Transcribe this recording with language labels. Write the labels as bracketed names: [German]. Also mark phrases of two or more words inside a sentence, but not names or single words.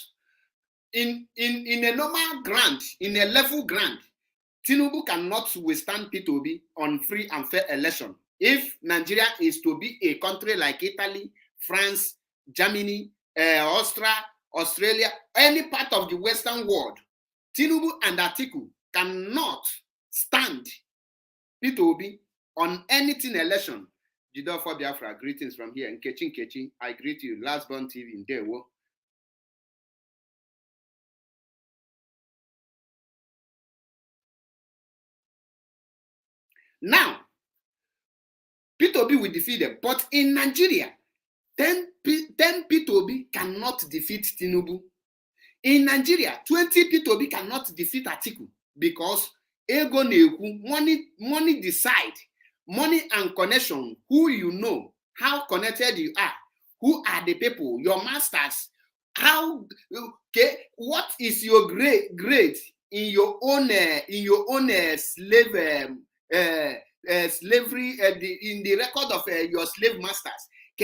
[English] In a normal grant, in a level grant, Tinubu cannot withstand Peter Obi on free and fair election. If Nigeria is to be a country like Italy, France, Germany, Austria, Australia, any part of the Western world, Tinubu and Atiku cannot stand Peter Obi on anything election. Jidofo Biafra, greetings from here. Nkechi, I greet you. Last Born TV in Dewo. Now, Peter Obi will defeat them. But in Nigeria, 10 Peter Obi cannot defeat Tinubu. In Nigeria, 20 Peter Obi cannot defeat Atiku, because [Igbo] ego neku, [English] money decide. Money and connection, who you know, how connected you are, who are the people, your masters, what is your grade in your own slave slavery in the record of your slave masters.